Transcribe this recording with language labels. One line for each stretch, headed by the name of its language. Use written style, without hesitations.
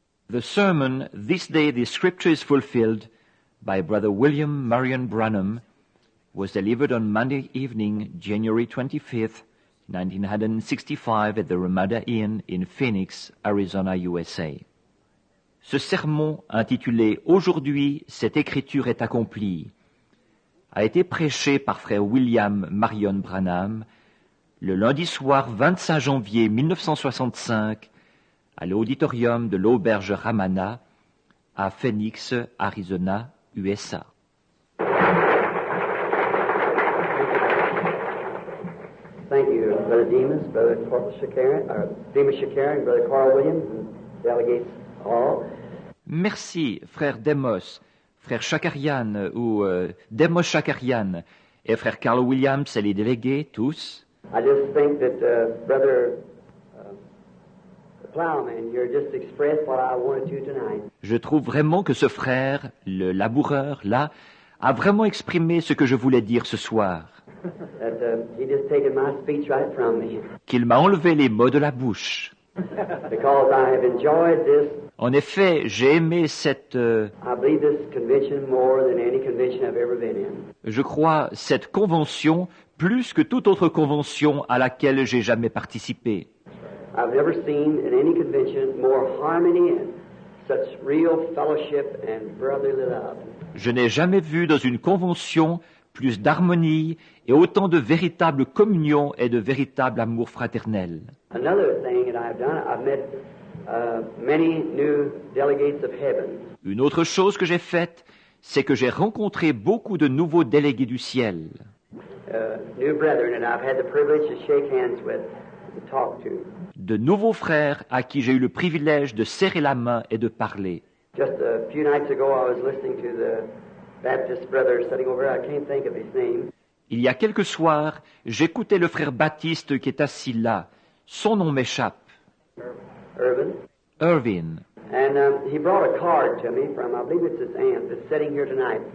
English: The sermon, This Day the Scripture is Fulfilled, by Brother William Marion Branham, was delivered on Monday evening, January 25th, 1965, at the Ramada Inn in Phoenix, Arizona, USA.
French: Ce sermon, intitulé « Aujourd'hui, cette écriture est accomplie », a été prêché par frère William Marion Branham le lundi soir 25 janvier 1965 à l'auditorium de l'auberge Ramada à Phoenix, Arizona, USA.
English: Thank you, Brother Demas, Brother Demas Shakarian, Brother Carl Williams, and delegates all.
French: Merci, frère Demos, frère Shakarian ou Demos Shakarian et frère Carl Williams et les délégués, tous.
English: I just think that Brother Plowman here just expressed what I wanted to tonight.
French: Je trouve vraiment que ce frère, le laboureur, là, a vraiment exprimé ce que je voulais dire ce soir.
English: That he just taken my speech right from me.
French: Qu'il m'a enlevé les mots de la bouche.
English: Because I have enjoyed this.
French: En effet, j'ai aimé cette,
English: I believe this convention more than any convention I've ever been in.
French: je crois, cette convention plus que toute autre convention à laquelle j'ai jamais participé.
English: I've never seen in any convention more harmony and such real fellowship and brotherly love.
French: Je n'ai jamais vu dans une convention plus d'harmonie et autant de véritable communion et de véritable amour fraternel.
English: Another thing that I've done, I've met many new delegates of heaven.
French: Une autre chose que j'ai faite, c'est que j'ai rencontré beaucoup de nouveaux délégués du ciel.
English: New brethren that I've had the privilege to shake hands with, to talk to.
French: De nouveaux frères à qui j'ai eu le privilège de serrer la main et de parler.
English: Just a few nights ago, I was listening to the Baptist brother sitting over there. I can't think of his name.
French: Il y a quelques soirs, j'écoutais le frère Baptiste qui est assis là. Son nom m'échappe.
English: Irvin. And he brought a card to me from, I believe it's his aunt that's sitting here tonight.